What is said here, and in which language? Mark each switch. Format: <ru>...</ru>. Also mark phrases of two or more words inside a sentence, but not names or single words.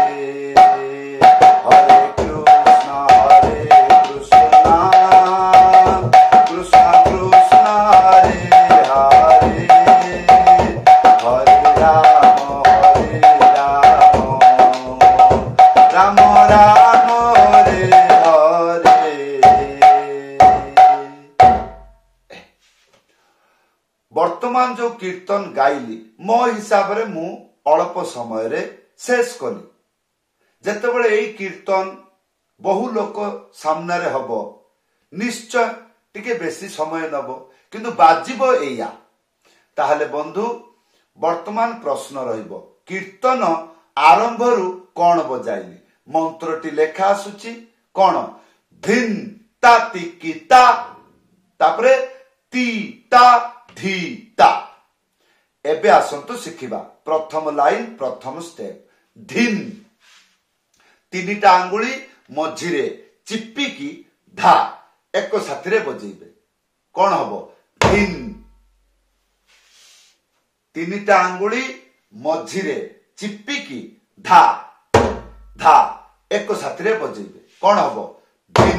<sa>हरे कृष्ण कृष्ण कृष्ण हरे हरे हरे राम राम राम हरे हरे।</sa> <or>ବର୍ତ୍ତମାନ ଯୋ କୀର୍ତ୍ତନ ଗାଇଲି ମୋ ହିସାବ ରେ ମୁ ଅଳ୍ପ ସମୟ ରେ ଶେଷ କଲି। ଯେତେବେଳେ ଏଇ କୀର୍ତ୍ତନ ବହୁ ଲୋକ ସାମ୍ନା ରେ ହବ ନିଶ୍ଚୟ ଟିକେ ବେଶୀ ସମୟ ନେବ କିନ୍ତୁ ବାଜିବ ଏୟା। ତାହେଲେ ବନ୍ଧୁ ବର୍ତ୍ତମାନ ପ୍ରଶ୍ନ ରହିବ କୀର୍ତ୍ତନ ଆରମ୍ଭ ରୁ କଣ ବଜାଇଲି ମନ୍ତ୍ରଟି ଲେଖା ଆସୁଛି କଣ ଧିନ୍ ତା ତିକି ତା ତାପରେ ତି ତା ଧି ତା। ଏବେ ଆସନ୍ତୁ ଶିଖିବା ପ୍ରଥମ ଲାଇନ୍ ପ୍ରଥମ ଷ୍ଟେପ୍ ଧିନ୍ ତିନିଟା ଆଙ୍ଗୁଳି ମଝିରେ ଚିପିକି ଧା ଏକ ସାଥି ବଜେଇବେ କଣ ହବ ଧିନ୍ ତିନିଟା ଆଙ୍ଗୁଳି ମଝିରେ ଚିପିକି ଧା ଧା ଏକ ସାଥି ବଜେଇବେ କଣ ହବ ଧିନ୍।</or>